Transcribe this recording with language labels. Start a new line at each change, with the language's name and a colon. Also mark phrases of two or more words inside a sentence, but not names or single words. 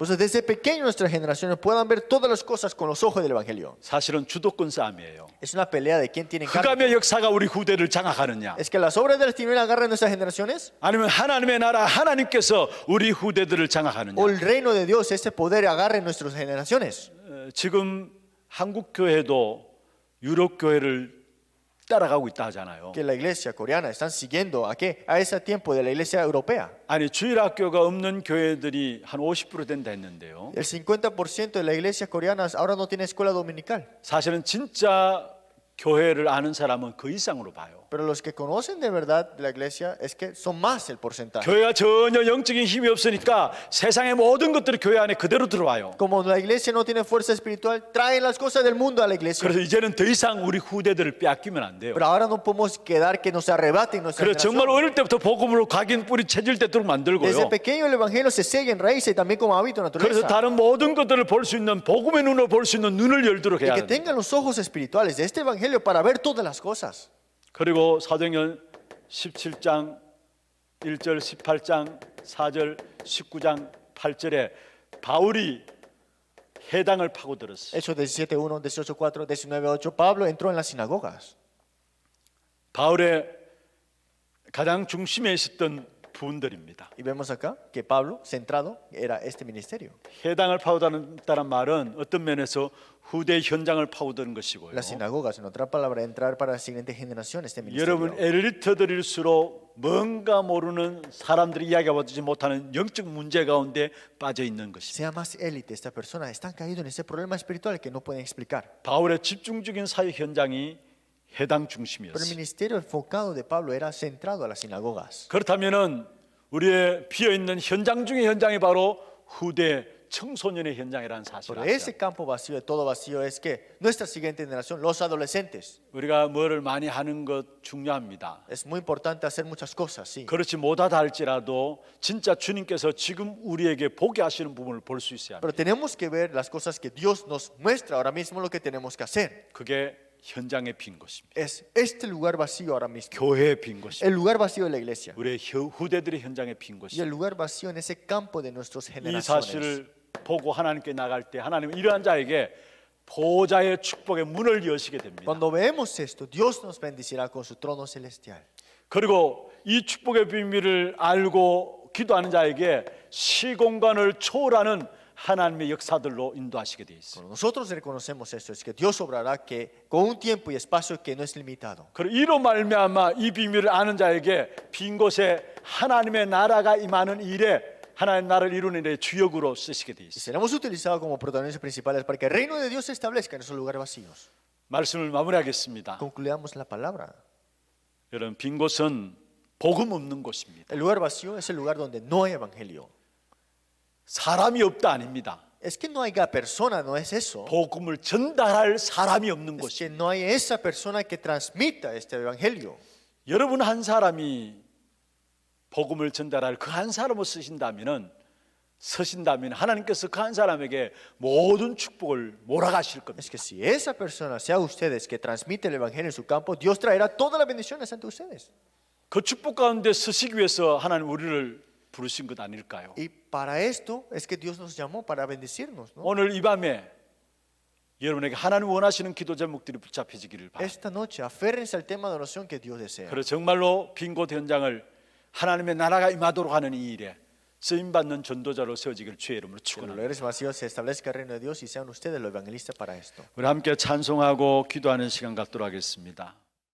Spanish: Pues desde pequeño nuestras generaciones puedan ver todas las cosas con los ojos del evangelio.
Korean: 사실은 주도권 싸움이에요.
Spanish: Es una pelea de quién tiene carne.
Korean: 흑암의 역사가 우리 후대를 장악하느냐,
Spanish: Es que las obras de las tinieblas agarran nuestras generaciones
Korean: 아니면 하나님의 나라 하나님께서 우리 후대들을 장악하느냐.
Spanish: o el reino de Dios, ese poder agarre nuestras generaciones.
Korean: 지금 한국 교회도 유럽 교회를 따라가고 있다 하잖아요.
Spanish: Que la iglesia coreana están siguiendo a qué? A ese tiempo de la iglesia europea.
Korean: 아니 주일학교가 없는 교회들이 한 50% 된다 했는데요.
Spanish: El 50% de la iglesia coreana ahora no tiene escuela dominical.
Korean: 사실은 진짜 교회를 아는 사람은 그 이상으로 봐요.
Spanish: Pero los que conocen de verdad la iglesia es que son más el porcentaje.
Korean: 교회가 전혀 영적인 힘이 없으니까 세상의 모든 것들이 교회 안에 그대로 들어와요.
Spanish: Como la iglesia no tiene fuerza espiritual, traen las cosas del mundo a la iglesia.
Korean: 그래서 이제는 더 이상 우리 후대들을 빼앗기면 안 돼요.
Spanish: Pero ahora no podemos quedar que nos arrebaten nuestra
Korean: 그래서 정말
Spanish: generación.
Korean: 어릴 때부터 복음으로 각인 뿌리 체질되도록
Spanish: Desde
Korean: 만들고요.
Spanish: pequeño el evangelio se sella en raíces y también como hábito
Korean: 그래서
Spanish: naturaleza.
Korean: 다른 모든 것들을 볼 수 있는 복음의 눈으로 볼 수 있는 눈을 열도록
Spanish: Y
Korean: 해야
Spanish: que
Korean: 합니다.
Spanish: tengan los ojos espirituales de este evangelio para ver todas las cosas.
Korean: 그리고 사도행전 17장 1절 18장 4절 19장 8절에 바울이 회당을 파고들었어요.
Spanish: Hechos 17:1, 18:4, 19:8. Pablo entró en las sinagogas.
Korean: 바울의 가장 중심에 있었던 부분들입니다.
Spanish: Y vemos acá que Pablo, centrado, era este ministerio.
Korean: 회당을 파고든다는 말은 어떤 면에서 후대 현장을 파고드는 것이고요.
Spanish: Las sinagogas, en otra palabra, entrar para la siguiente generación este
Korean: 여러분
Spanish: ministerio.
Korean: 엘리트들일수록 뭔가 모르는 사람들이 이야기하지 못하는 영적 문제 가운데 빠져 있는 것입니다.
Spanish: Sea más élite esta persona, están caídos en ese problema espiritual que no pueden explicar.
Korean: 바울의 집중적인 사역 현장이 회당
Spanish: Pero el
Korean: 중심이었어요.
Spanish: ministerio enfocado de Pablo era centrado a las sinagogas.
Korean: 그렇다면은 우리의 비어 있는 현장 중의 현장이 바로 후대 청소년의 현장이라는 사실을
Spanish: Pero ese
Korean: 아세요.
Spanish: campo vacío de todo vacío es que nuestra siguiente generación, los adolescentes,
Korean: 우리가 뭐를 많이 하는 것 중요합니다.
Spanish: es muy importante hacer muchas cosas, sí.
Korean: 그렇지 못하다 할지라도 진짜 주님께서 지금 우리에게 보게 하시는 부분을 볼 수 있어야 합니다.
Spanish: Pero tenemos que ver las cosas que Dios nos muestra ahora mismo lo que tenemos que hacer.
Korean: 그게 현장에 빈 것입니다.
Spanish: Es este lugar vacío ahora mismo,
Korean: 교회에 빈 것입니다.
Spanish: el lugar vacío de la iglesia
Korean: 우리의 후대들의 현장에 빈
Spanish: y
Korean: 것입니다.
Spanish: el lugar vacío en ese campo de nuestras
Korean: 이
Spanish: generaciones.
Korean: 사실을 보고 하나님께 나갈 때 하나님은 이러한 자에게 보좌의 축복의 문을 여시게 됩니다.
Spanish: Cuando vemos esto, Dios nos bendecirá con su trono celestial.
Korean: 그리고 이 축복의 비밀을 알고 기도하는 자에게 시공간을 초월하는 하나님의 역사들로 인도하시게 되어 있어요.
Spanish: Cuando nosotros reconocemos esto, es que Dios obrará que con un tiempo y espacio que no es limitado.
Korean: 그리고 이로 말미암아 이 비밀을 아는 자에게 빈 곳에 하나님의 나라가 임하는 일에 하나님 나라를 이루는 일에 주역으로 쓰시게 되어
Spanish: Y
Korean: 있어요.
Spanish: seremos utilizados como protagonistas principales para que el reino de Dios se establezca en esos lugares vacíos.
Korean: 말씀을 마무리하겠습니다.
Spanish: Concluyamos la palabra.
Korean: 여러분 빈 곳은 복음 없는 곳입니다.
Spanish: El lugar vacío es el lugar donde no hay evangelio.
Korean: 사람이 없다 아닙니다.
Spanish: Es que no haya persona, no es eso.
Korean: 복음을 전달할 사람이 없는
Spanish: Es
Korean: 곳이.
Spanish: que no hay esa persona que transmita este evangelio.
Korean: 여러분 한 사람이 복음을 전달할 그 한 사람을 쓰신다면 하나님께서 그 한 사람에게 모든 축복을 몰아가실 겁니다.
Spanish: Es que si esa persona, sea ustedes, que transmite el evangelio en su campo, Dios traerá todas las bendiciones ante ustedes.
Korean: 그 축복 가운데 쓰시기 위해서 하나님 우리를 부르신 것 아닐까요?
Spanish: Y para esto es que Dios nos llamó para bendecirnos, ¿no?
Korean: 오늘 이 밤에 여러분에게 하나님 원하시는 기도 제목들이 붙잡혀지기를 바랍니다.
Spanish: Esta noche aférrense al tema de oración que Dios desea.
Korean: 그래서 정말로 빈 곳 현장을 하나님의 나라가 임하도록 하는 이 일에 쓰임받는 전도자로 세워지기를 주의 이름으로
Spanish: Que en los
Korean: 축원합니다.
Spanish: lugares vacíos se establezca el reino de Dios y sean ustedes los evangelistas para esto.
Korean: 우리 함께 찬송하고 기도하는 시간 갖도록 하겠습니다.